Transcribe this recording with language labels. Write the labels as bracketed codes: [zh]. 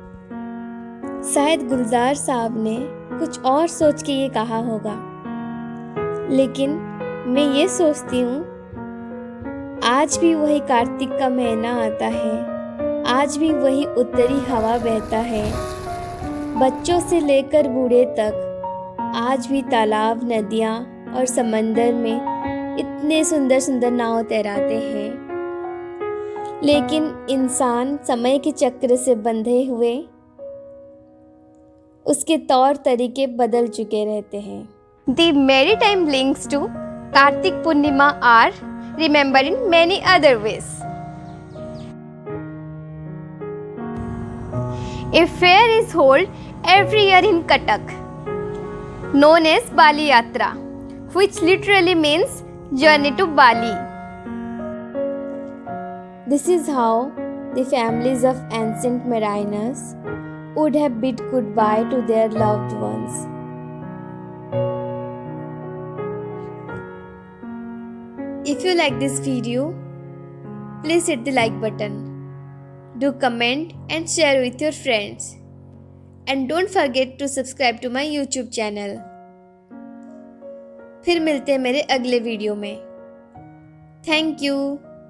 [hi] शायद गुलजार साहब ने कुछ और सोच के ये कहा होगा, लेकिन मैं ये सोचती हूँ, आज भी वही कार्तिक का महीना आता है, आज भी वही उत्तरी हवा बहता है, बच्चों से लेकर बूढ़े तक आज भी तालाब, नदियाँ और समंदर में इतने सुंदर सुंदर नाव तैराते हैं। लेकिन इंसान समय के चक्र से बंधे हुए उसके तौर तरीके बदल चुके रहते हैं। [en] The maritime links to Kartik Purnima are remembered in many other ways. A fair is held every year in Cuttack, known as Bali Yatra, which literally means journey to Bali. This is how the families of ancient mariners would have bid goodbye to their loved ones. If you like this video, please hit the like button. Do comment and share with your friends. And don't forget to subscribe to my YouTube channel. [hi] फिर मिलते हैं मेरे अगले video में। [en] Thank you.